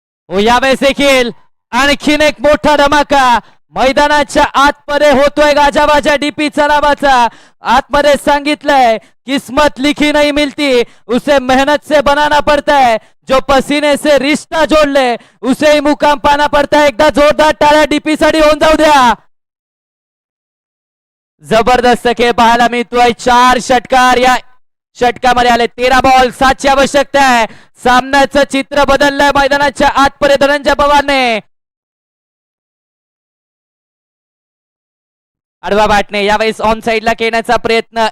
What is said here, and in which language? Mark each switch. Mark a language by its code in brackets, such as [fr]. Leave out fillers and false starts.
[mr] हो, यावेळेस देखील आणखीन एक मोठा धमाका मैदानाच्या आतमध्ये होतोय. गाजावाजा डीपीचा नावाचा. आतमध्ये सांगितलंय [hi] किस्मत लिखी नहीं मिलती, उसे मेहनत से बनाना पड़ता है. जो पसीने से रिश्ता जोड़ ले उसे ही मुकाम पाना पड़ता है. [mr] एकदा जोरदार टाळ्या डीपी साठी होऊन जाऊ द्या. जबरदस्त खेळ पाहायला मिळतोय. 4 षटकार या षटकामध्ये आले. 13 बॉल 7 ची आवश्यकता आहे. सामन्याचं चित्र बदललंय मैदानाच्या आतपर्यंत. धनंजय पवारने आडवा बॅटने यावेळेस ऑन साइडला खेळण्याचा प्रयत्न.